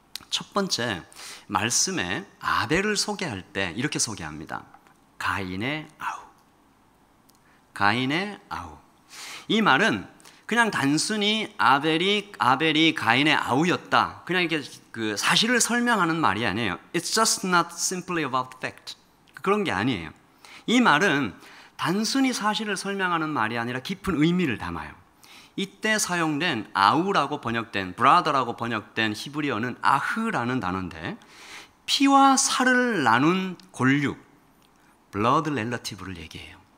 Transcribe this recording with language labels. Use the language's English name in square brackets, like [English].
[Korean] 첫 번째, 말씀에 아벨을 소개할 때 이렇게 소개합니다. 가인의 아우. 가인의 아우. 이 말은 그냥 단순히 아벨이 가인의 아우였다, 그냥 이렇게 그 사실을 설명하는 말이 아니에요. [English] It's just not simply about fact. [Korean] 그런 게 아니에요. 이 말은 단순히 사실을 설명하는 말이 아니라 깊은 의미를 담아요. 이때 사용된 아우라고 번역된, brother라고 번역된 히브리어는 아흐라는 단어인데, 피와 살을 나눈 골육, blood relative를 얘기해요.